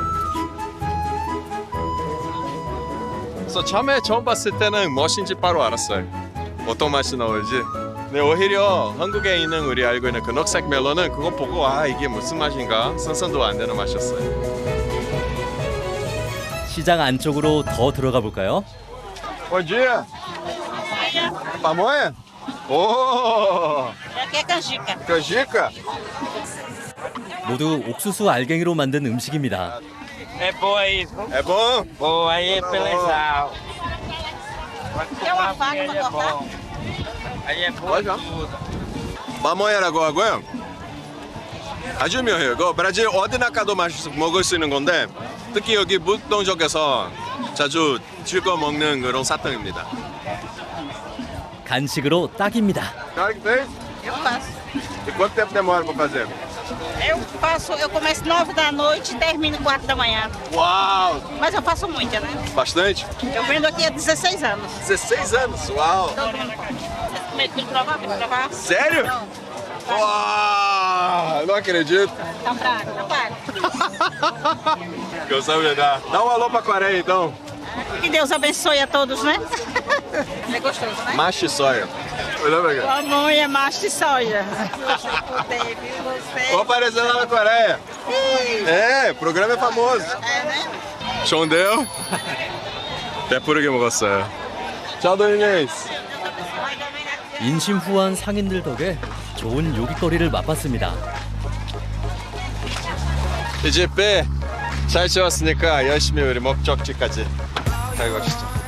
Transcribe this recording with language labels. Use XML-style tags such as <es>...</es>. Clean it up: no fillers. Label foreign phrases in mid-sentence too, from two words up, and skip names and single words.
<ko>그래서 처음에 처음 봤을 때는 무엇인지 바로 알았어요. 어떤 맛이 나올지. 근데 오히려 한국에 있는 우리 알고 있는 그 녹색 멜론은 그거 보고 아 이게 무슨 맛인가 상상도 안 되는 맛이었어요. 시장 안쪽으로 더 들어가 볼까요?</ko> <pt>Bom dia. Pamonha?</pt> <ko>오.</ko> <pt>Aqui é canjica. canjica?</pt> <ko>모두 옥수수 알갱이로 만든 음식입니다.</ko> <pt>É boa isso. É bom? Boa aí, beleza. Quer uma faca pra cortar? Aí é boa Pode, ó. tudo.</pt> <ko>마모야라고 하고요. 아주 묘해요. 그 브라질 어디나 가도 먹을 수 있는 건데 특히 여기 북동 쪽에서 자주 즐겨 먹는 그런 사탕입니다. 간식으로 딱입니다.</ko> <pt>Cara que fez? Eu faço. E quanto tempo demora para fazer? Eu começo 9 da noite e termino 4 da manhã. Uau! Mas eu faço muita, né? Bastante? Eu vendo aqui há 16 anos. 16 anos, uau! Todo mundo come. Quer provar? Quer provar? Sério? Uau! Não acredito. Tá fraco, tá fraco. Gostava de dar. Dá um alô pra Coreia então. Que Deus abençoe a todos, né? É gostoso, né? Macho e soia. Olha pra cá. Pamonha, macho de soja. Gostei, viu? Gostei. Vou aparecer lá na Coreia. É, o programa é famoso. É, né?</pt> <ko>좋은데요? 배부르게 먹었어요.</ko> <pt>Tchau, Dona Inês.</pt> <ko>인심후한 상인들 덕에 좋은 요깃거리를 맛봤습니다. 이제 배 잘 채웠으니까 열심히 우리 목적지까지 가고 가시죠.</ko>